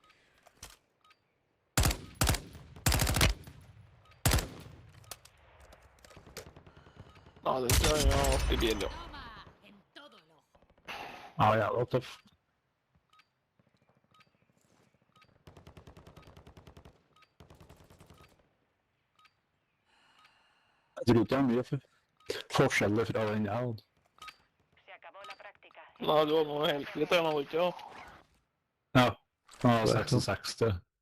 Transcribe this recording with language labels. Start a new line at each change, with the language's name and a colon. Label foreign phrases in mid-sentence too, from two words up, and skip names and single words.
Norwegian: Ja, det er en artig bil, ja.
Spanish: Toma, en todo el ojo.
Norwegian: Ja, jævla tøff. Jeg tror ikke det er mye forskjeller fra den jeg hadde.
Spanish: Se acabó la práctica.
Norwegian: Nei, du har noe helt litt igjen, hadde du ikke? Ja, ja 66.